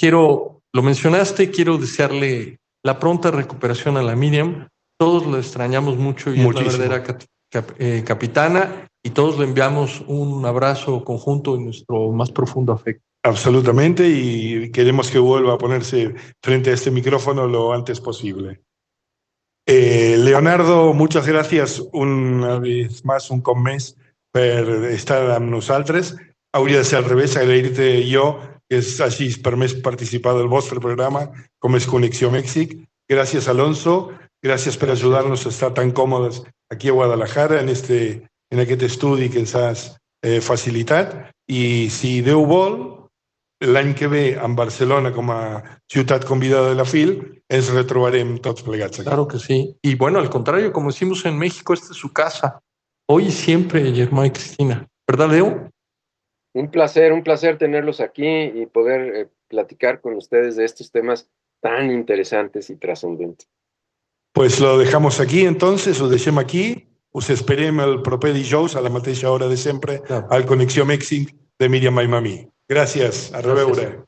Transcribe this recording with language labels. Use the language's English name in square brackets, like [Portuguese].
[Spanish] Lo mencionaste, quiero desearle la pronta recuperación a la Miriam. Todos lo extrañamos mucho y Muchísimo. es la verdadera capitana, y todos le enviamos un abrazo conjunto y nuestro más profundo afecto. Absolutamente, y queremos que vuelva a ponerse frente a este micrófono lo antes posible. [Catalan] Leonardo, [Spanish] muchas gracias una vez más, [Catalan] un cop més, per estar amb nosaltres. Hauria de ser al revés, agrair-te jo, que és així permès participar del vostre programa, com és Connexió Mèxic. Gràcies, Alonso. Gràcies per ajudar-nos a estar tan còmodes aquí a Guadalajara, en aquest estudi que ens has facilitat. I si Déu vol, l'any que ve en Barcelona com a ciutat convidada de la FIL ens retrobarem tots plegats aquí. [Spanish] Claro que sí. Y bueno, al contrario, como decimos en México, esta es su casa. Hoy y siempre, Germán y Cristina. ¿Verdad, Leo? Un placer tenerlos aquí y poder platicar con ustedes de estos temas tan interesantes y trascendentes. Pues lo dejamos aquí, entonces, [Catalan] ho deixem aquí. Us esperem el proper dijous a la mateixa hora de sempre al Connexió Mèxic de Míriam Maimamí. Gràcies, a reveure.